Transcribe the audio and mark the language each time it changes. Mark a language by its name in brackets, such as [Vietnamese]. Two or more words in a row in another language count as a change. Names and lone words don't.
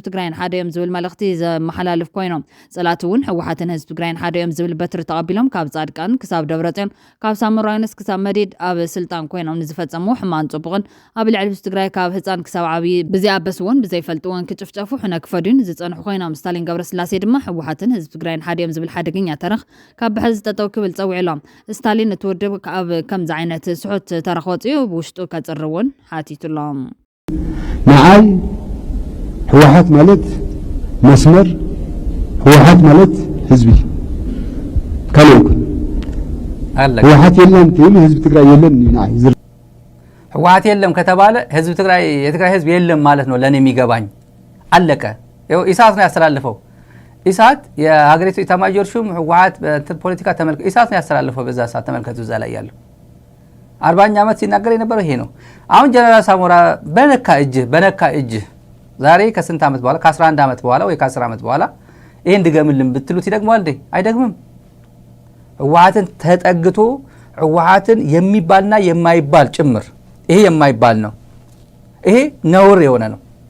[Tigrinya] ትግራይን ሓደ እዮም ዝብል መልእኽቲ ዘመሓላልፍ ኮይኖም ጸላት እውን ህወሓትን ህዝብ ትግራይን ሓደ እዮም ዝብል በትሪ ተቐቢሎም ካብ ጻድቃን ክሳብ ደብረጽዮን ካብ ሳሞራ ይኑስ ክሳብ መዲድ ኣብ ስልጣን ኮይኖም ንዝፈጸሙ ማን ጽቡቕን ኣብ ልዕሊ ትግራይ ካብ ህፃን ክሳብ ዓብይ ብዘይ ኣበስዎን ብዘይ ፈልጥዎን ክጭፍጨፉ ሕነ ክፈዱን ዝጸንሑ ኮይኖም ስታሊን ገብረስላሴ ድማ ህወሓትን ህዝብ ትግራይን ሓደ እዮም ዝብል ሓደገኛ ተረኽ ካብ ብሕዚ ጠጠው ክብል ፀዊዕሎም ስታሊን እትወድብ ካብ ከምዚ ዓይነት ስሑት ተረኽ ወፂኡ ብውሽጡ ከፅርውን ሓቲቱሎም ንዓይ ህወሓት ማለት መስመር ህወሓት ማለት ህዝቢ ካልኦክ ህወሓት የለን ትብል ህዝብ ትግራይ የለን ንዓይ [Amharic] ህወሓት የለም ከተባለ ህዝብ ትግራይ የትግራይ ህዝብ የለም ማለት ነው ለኔ የሚገባኝ አለቀ ይኸው ኢሳት ነው ያስተላልፈው ኢሳት የሀገሪቱ ኢታማዦር ሹም ህወሓት በፖለቲካ ተመልከ ኢሳት ነው ያስተላልፈው በዛ ሰዓት ተመልከቱ እዛ ላይ ያለው 40 ዓመት ሲናገር የነበረው ይሄ ነው አሁን ጀነራል ሳሞራ በነካ እጅ ዛሬ ከስንት ዓመት በኋላ ከ11 ዓመት በኋላ ወይ ከ10 ዓመት በኋላ ይሄን ድገምልን ብትሉት ይደግማል እንዴ አይደግምም ህወሓትን ተጠግቶ ህወሓትን የሚባልና የማይባል ጭምር ይሄ የማይባል ነው ይሄ ነውር የሆነ ነው